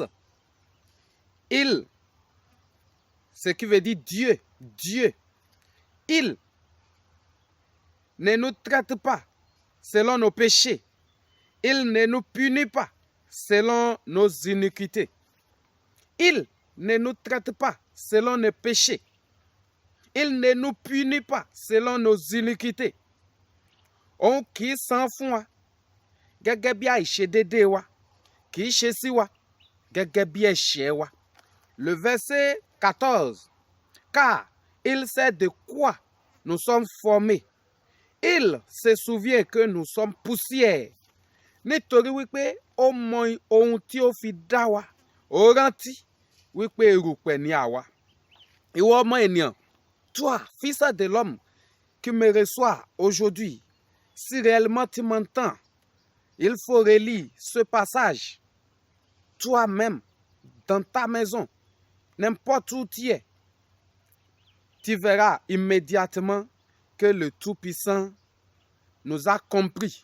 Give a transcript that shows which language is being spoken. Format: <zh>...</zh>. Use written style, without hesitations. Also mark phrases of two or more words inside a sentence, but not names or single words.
<fr>Il, ce qui veut dire Dieu, Dieu, il ne nous traite pas selon nos péchés. Il ne nous punit pas selon nos iniquités. Il ne nous traite pas selon nos péchés. Il ne nous punit pas selon nos iniquités. On qui s'en fout,</fr> <yo>gẹ́gẹ́ bí àìṣedéédéé wa, kì í ṣe sí wa, gẹ́gẹ́ bí ẹ̀ṣẹ̀ wa.</yo> <fr>Le verset 14. Car il sait de quoi nous sommes formés. Il se souvient que nous sommes poussière.</fr> <yo>Nítorí wípé ó mọ ohun tí ó fi dá wa, ó rántí wípé erùpẹ̀ ni àwa. Ìwọ ọmọ ènìyàn,</yo> <fr>toi, fils de l'homme, qui me reçoit aujourd'hui, si réellement tu m'entends, il faut relire ce passage toi-même, dans ta maison, n'importe où tu es. Tu verras immédiatement que le Tout-Puissant nous a compris.</fr>